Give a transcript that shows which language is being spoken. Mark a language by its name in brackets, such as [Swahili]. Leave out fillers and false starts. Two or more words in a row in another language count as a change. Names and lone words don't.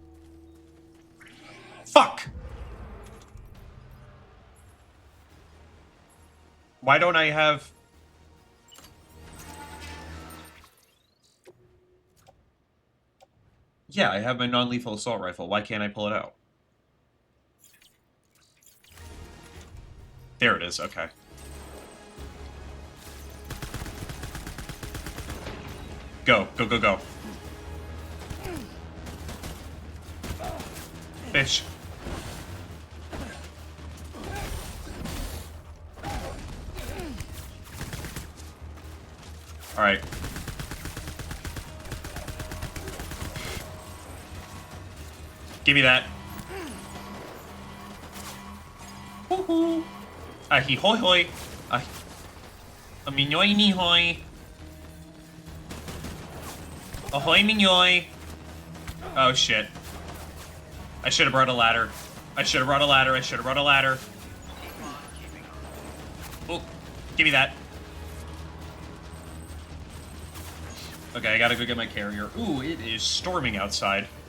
[English] Fuck! Why don't I have... Yeah, I have my non-lethal assault rifle. Why can't I pull it out? There it is, okay. Go, go, go, go. Fish. Alright. Give me that. Woohoo! Ahi hoi hoi. Aminoi ni hoi. Ahoy minoi. Oh shit. I should have brought a ladder. I should have brought a ladder. I should have brought a ladder. Oh, give me that. Okay, I gotta go get my carrier. Ooh, it is storming outside.